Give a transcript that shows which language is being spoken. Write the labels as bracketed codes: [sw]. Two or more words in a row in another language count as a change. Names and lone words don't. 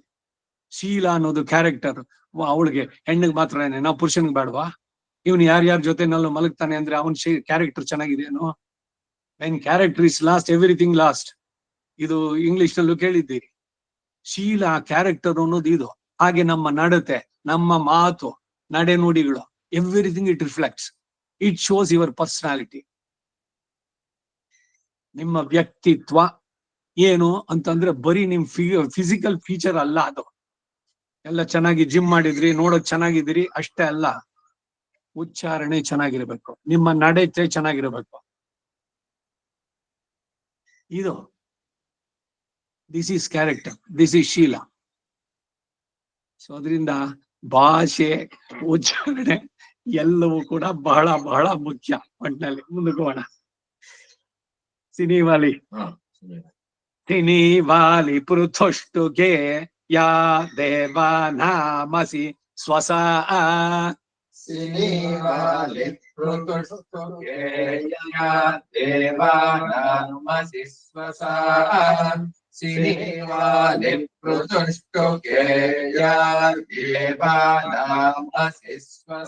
[kn] ಶೀಲ ಅನ್ನೋದು ಕ್ಯಾರೆಕ್ಟರ್, ಅವಳಿಗೆ ಹೆಣ್ಣಿಗೆ ಮಾತ್ರ ನಾವು ಪುರುಷನಿಗೆ ಬೇಡವಾ? ಇವನು ಯಾರ್ಯಾರ ಜೊತೆನಲ್ಲೂ ಮಲಗ್ತಾನೆ ಅಂದ್ರೆ ಅವನ್ ಕ್ಯಾರೆಕ್ಟರ್ ಚೆನ್ನಾಗಿದೆಯೇನೋ? [en] when character is lost everything lost. [kn] ಇದು ಇಂಗ್ಲಿಷ್ ನಲ್ಲೂ ಕೇಳಿದ್ದೀರಿ. ಶೀಲ ಕ್ಯಾರೆಕ್ಟರ್ ಅನ್ನೋದು ಇದು. ಹಾಗೆ ನಮ್ಮ ನಡತೆ, ನಮ್ಮ ಮಾತು, ನಡೆ ನುಡಿಗಳು, [en] everything it reflects, it shows your personality. [kn] ನಿಮ್ಮ ವ್ಯಕ್ತಿತ್ವ ಏನು ಅಂತಂದ್ರೆ ಬರೀ ನಿಮ್ [en] physical feature [kn] ಅಲ್ಲ. ಅದು ಎಲ್ಲ ಚೆನ್ನಾಗಿ ಜಿಮ್ ಮಾಡಿದ್ರಿ, ನೋಡೋಕ್ ಚೆನ್ನಾಗಿದ್ದೀರಿ ಅಷ್ಟೇ ಅಲ್ಲ. ಉಚ್ಚಾರಣೆ ಚೆನ್ನಾಗಿರ್ಬೇಕು, ನಿಮ್ಮ ನಡತೆ ಚೆನ್ನಾಗಿರ್ಬೇಕು. [en] ಇದು this is character, this is ಶೀಲ. [kn] ಸೊ ಅದರಿಂದ ಭಾಷೆ, ಉಚ್ಚಾರಣೆ ಎಲ್ಲವೂ ಕೂಡ ಬಹಳ ಬಹಳ ಮುಖ್ಯ ಒಟ್ಟಿನಲ್ಲಿ. ಮುಂದಕ್ಕೆ ಹೋಗೋಣ. [sa] ಸಿನಿವಾಲಿ ಸಿನಿವಾಲಿ ಪೃಥುಷ್ಟುಗೆ ಯಾ ದೇವನಾಮಸಿ ಸ್ವಸ ಸಿನಿವಾಲಿ ಪೃಥುಷ್ಟುಗೆ ಯಾ ದೇವನಾಮಸಿ ಸ್ವಸ ಸಿನಿವಾಲಿ ಪೃಥುಷ್ಟುಗೆ ಯಾ ದೇವನಾಮಸಿ ಸ್ವಸ